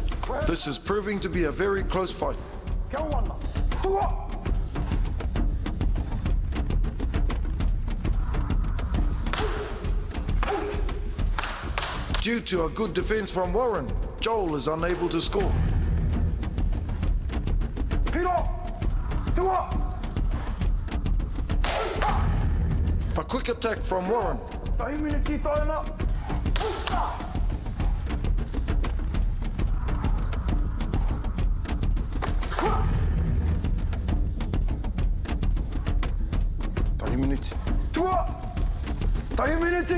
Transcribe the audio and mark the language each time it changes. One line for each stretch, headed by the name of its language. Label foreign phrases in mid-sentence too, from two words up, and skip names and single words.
English: This is proving to be a very close fight.
Māori: Kia wana. TOA!
English: Due to a good defense from Warren, Joel is unable to score.
Māori: Piro! TOA!
English: A quick attack from Warren.
Māori: Tahi miniti taina. Tahi miniti. Tua! Tahi miniti.